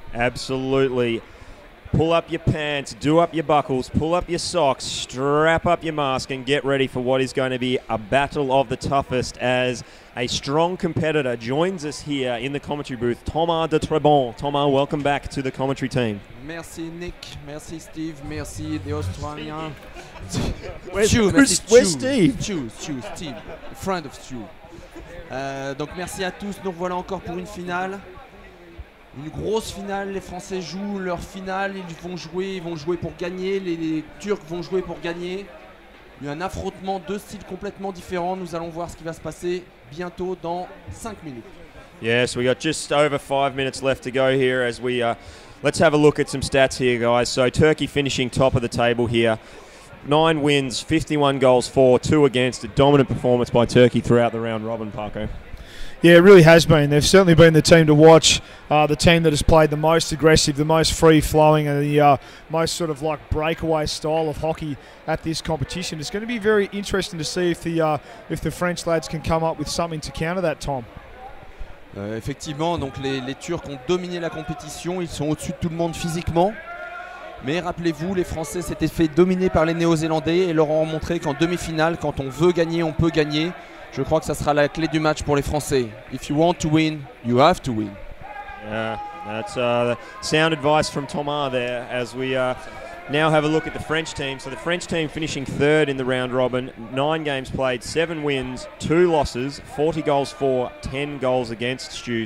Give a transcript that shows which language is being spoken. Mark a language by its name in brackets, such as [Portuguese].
[English] Absolutely. Pull up your pants, do up your buckles, pull up your socks, strap up your mask, and get ready for what is going to be a battle of the toughest as a strong competitor joins us here in the commentary booth, Thomas de Trebon. Thomas, welcome back to the commentary team. [French] Merci Nick, merci Steve, merci les Australiens. [English] Where's Steve? Steve, friend of Stu. [French] Donc merci à tous, nous revoilà encore pour une finale. Une grosse finale, les Français jouent leur finale, ils vont jouer pour gagner, les Turcs vont jouer pour gagner. Il y a un affrontement, deux styles complètement différents, nous allons voir ce qui va se passer bientôt dans 5 minutes. [English] Yes, we got just over 5 minutes left to go here as we, let's have a look at some stats here, guys. So Turkey finishing top of the table here. 9 wins, 51 goals for, 2 against, a dominant performance by Turkey throughout the round robin, Paco. Yeah, it really has been. They've certainly been the team to watch, the team that has played the most aggressive, the most free-flowing, and the most sort of like breakaway style of hockey at this competition. It's going to be very interesting to see if the French lads can come up with something to counter that, Tom. [French] Effectivement, donc les Turcs ont dominé la compétition, ils sont au-dessus de tout le monde physiquement. Mais rappelez-vous, les Français s'étaient fait dominer par les Néo-Zélandais et leur ont montré qu'en demi-finale, quand on veut gagner, on peut gagner. Je crois que ça sera la clé du match pour les Français. [English] If you want to win, you have to win. Yeah, that's sound advice from Thomas there as we now have a look at the French team. So the French team finishing third in the round robin, 9 games played, 7 wins, 2 losses, 40 goals for, 10 goals against, Stu.